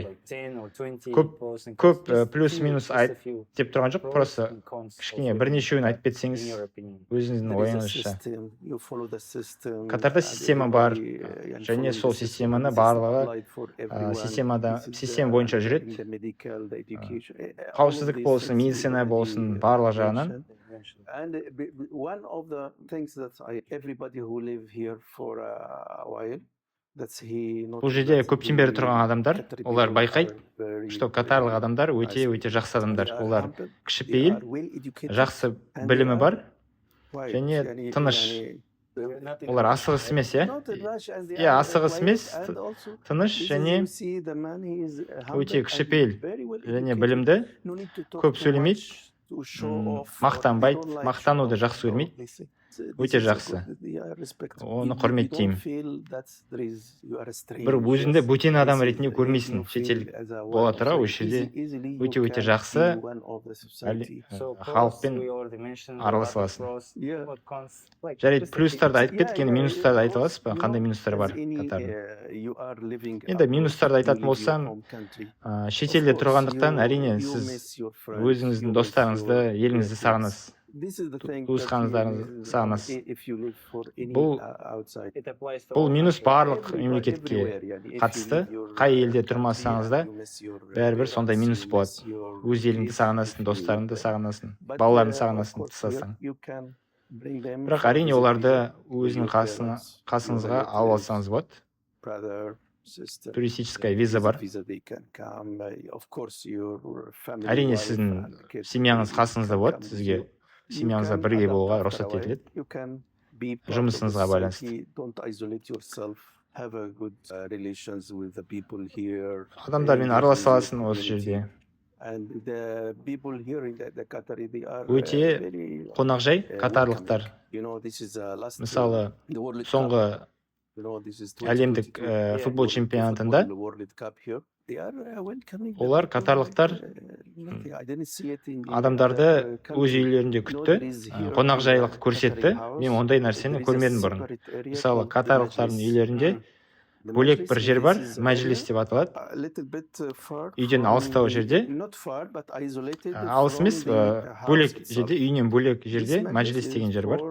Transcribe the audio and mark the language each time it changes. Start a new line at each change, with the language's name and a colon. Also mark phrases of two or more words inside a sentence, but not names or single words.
Kazakh: Көп плюс-минус айт деп тұрған жоқ, просто кішкене бірнешеуін айтып кетсеңіз, өзіңіздің ойыңызша. Катарда система бар, және сол системаны барлығы система бойынша жүреді. Қауіпсіздік болсын, медицина болсын, барлық жағынан.
English: And one of the things that everybody who live here for a while, that's he.
Kazakh: Бұл жерде көптен бері тұрған адамдар, олар байқайды, что катарлық адамдар өте жақсы адамдар. Олар кішіпейіл, жақсы білімі бар, және тыныш. олар асығыс емес, иә?
English: Not in rush, and they
Kazakh: Иә,
English: are
Kazakh: асығыс
English: quiet,
Kazakh: емес,
English: and also
Kazakh: тыныш
English: this is
Kazakh: және
English: you see the man, he is
Kazakh: өте
English: humble
Kazakh: кішіпейіл
English: and very well
Kazakh: және
English: educated.
Kazakh: білімді,
English: No need to talk
Kazakh: көп
English: too
Kazakh: сөйлемейді,
English: much to show off, or they
Kazakh: мақтанбайды,
English: don't like
Kazakh: мақтануды
English: show off,
Kazakh: жақсы
English: or
Kazakh: көрмейді,
English: they say,
Kazakh: өте
English: this is a
Kazakh: жақсы.
English: good, they are respect.
Kazakh: Оны
English: You don't
Kazakh: құрметтеймін.
English: feel that there is, you are a stranger.
Kazakh: Бір өзіңді бөтен адам
English: This is-
Kazakh: ретінде көрмейсің,
English: you feel
Kazakh: шетелдік
English: as a
Kazakh: бола
English: one of
Kazakh: тұра,
English: the-
Kazakh: осы жерде
English: easily you
Kazakh: өте-өте
English: can
Kazakh: жақсы
English: be one of the society.
Kazakh: халықпен араласа аласың.
English: Yeah.
Kazakh: Жарайды, плюстарды айтып кеттік, енді минустарды айта аласыз ба?
English: You
Kazakh: Қандай
English: know,
Kazakh: минустары бар
English: as any,
Kazakh: Катардың?
English: you are living
Kazakh: Енді
English: abroad,
Kazakh: минустарды
English: you
Kazakh: айтатын
English: leave your
Kazakh: болсам,
English: home country.
Kazakh: шетелде
English: Of course,
Kazakh: тұрғандықтан әрине
English: you
Kazakh: сіз
English: miss your friends,
Kazakh: өзіңіздің
English: you miss
Kazakh: достарыңызды,
English: your
Kazakh: еліңізді
English: relatives.
Kazakh: сағынасыз.
English: This is the thing that
Kazakh: туысқандарыңызды сағынасыз.
English: if you live for any
Kazakh: Бұл-
English: outside.
Kazakh: Бұл минус барлық
English: Everywhere,
Kazakh: мемлекетке
English: yani, if you
Kazakh: қатысты.
English: leave your
Kazakh: Қай елде
English: country
Kazakh: тұрмасаңыз да,
English: and you miss your
Kazakh: бәрібір сондай
English: parents,
Kazakh: минус
English: you
Kazakh: болады.
English: miss your
Kazakh: Өз еліңді
English: kids,
Kazakh: сағынасың,
English: if you-
Kazakh: достарыңды сағынасың,
English: But,
Kazakh: балаларыңды
English: of
Kazakh: сағынасың,
English: course,
Kazakh: тыстасаң.
English: you can bring them
Kazakh: Бірақ
English: for
Kazakh: әрине
English: visit
Kazakh: оларды
English: to
Kazakh: өзінің
English: your parents,
Kazakh: қасыңызға
English: your
Kazakh: алып
English: relatives,
Kazakh: алсаңыз болады.
English: brother, sister.
Russian: Туристическая виза бар.
English: Visa they can come. Of course, your family,
Kazakh: Әрине
English: wife
Kazakh: сіздің
English: and kids,
Kazakh: семьяңыз
English: they
Kazakh: қасыңызда
English: can
Kazakh: болады,
English: come with
Kazakh: сізге
English: you. You
Kazakh: семьяңызға
English: can
Kazakh: бірге
English: adapt
Kazakh: болуға
English: after
Kazakh: рұқсат
English: a while.
Kazakh: етіледі.
English: You can be part of the
Kazakh: Жұмысыңызға байланысты.
English: society. Don't isolate yourself. Have a good relations with the people here.
Kazakh: Адамдармен
English: Engage
Kazakh: араласа
English: with your
Kazakh: аласың осы
English: community.
Kazakh: жерде.
English: And the people here in the Qatari, they are
Kazakh: Өте
English: very
Kazakh: қонақжай
English: welcoming.
Kazakh: катарлықтар.
English: You know, this is last
Kazakh: Мысалы,
English: the World Cup.
Kazakh: соңғы
English: You know, this is
Kazakh: әлемдік
English: 2022
Kazakh: футбол чемпионатында
English: World Cup here. They are welcoming the
Kazakh: олар
English: people
Kazakh: катарлықтар
English: nothing. I didn't see it in the
Kazakh: адамдарды
English: other
Kazakh: өз
English: country.
Kazakh: үйлерінде күтті, қонақжайлық көрсетті. Мен ондай нәрсені көрмедім бұрын. Мысалы, катарлықтардың үйлерінде бөлек бір жер бар, мәжіліс деп аталады. Үйден алыстау жерде, алыс емес, бөлек жерде, үйінен бөлек жерде мәжіліс деген жер бар.